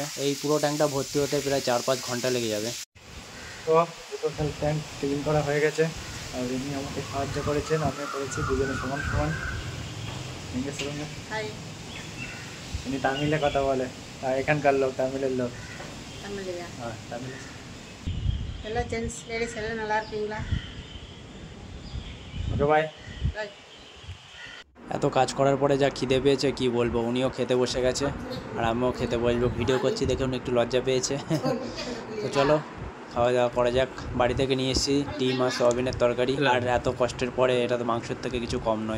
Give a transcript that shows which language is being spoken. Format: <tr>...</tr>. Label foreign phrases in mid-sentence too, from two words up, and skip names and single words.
<bn>এই পুরো ট্যাঙ্কটা ভর্তি হতে প্রায় 4-5 ঘন্টা লেগে যাবে। তো দুটো ট্যাঙ্ক ক্লিন করা হয়ে গেছে, আর ইনি আমাকে সাহায্য করেছেন, আমিও করেছি, দুজনে সমান সমান। হাই ইনি তামিলে কথা বলে, আর এখানকার লোক, তামিলের লোক।</bn> <ta>தமிழ்லையா?</ta> <bn>হ্যাঁ তামিল।</bn> <ta>எல்லா</ta> <en>gents ladies</en> <ta>எல்லாம் நல்லா இருக்கீங்களா?</ta> <en>okay bye. Bye.</en> <bn>এত কাজ করার পরে যা খিদে পেয়েছে কি বলবো, উনিও খেতে বসে গেছে আর আমিও খেতে বসবো। ভিডিও করছি দেখে উনি একটু লজ্জা পেয়েছে। তো চলো খাওয়া দাওয়া করা যাক। বাড়ি থেকে নিয়ে এসেছি ডিম আর সয়াবিনের তরকারি, আর এত কষ্টের পরে এটা তো মাংসের থেকে কিছু কম নয়।</bn>